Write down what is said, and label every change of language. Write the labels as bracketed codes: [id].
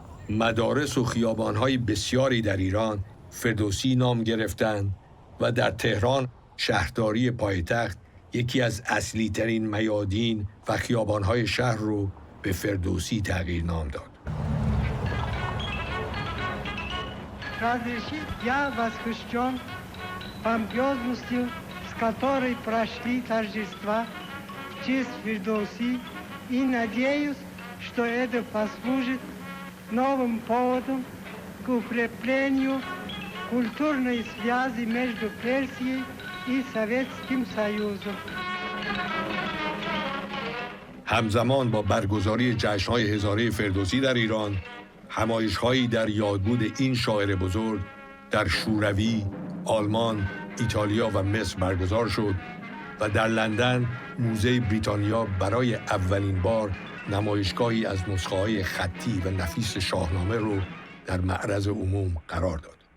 [fa] مدارس و خیابان‌های بسیاری در ایران فردوسی نام گرفتند و در تهران شهرداری پایتخت یکی از اصلی‌ترین میادین و خیابان‌های شهر رو به فردوسی تغییر نام داد. [ru] Разрешить я восхищен помпезностью, с которой прошли торжества в честь Фирдоуси, и надеюсь, что это послужит новым поводом к укреплению культурной связи между Персией и Советским Союзом. [fa] همزمان با برگزاری جشن‌های هزاره فردوسی در ایران، همایش‌هایی در یادبود این شاعر بزرگ در شوروی، آلمان، ایتالیا و مصر برگزار شد و در لندن موزه بریتانیا برای اولین بار نمایشگاهی از نسخه‌های خطی و نفیس شاهنامه رو در معرض عموم قرار داد.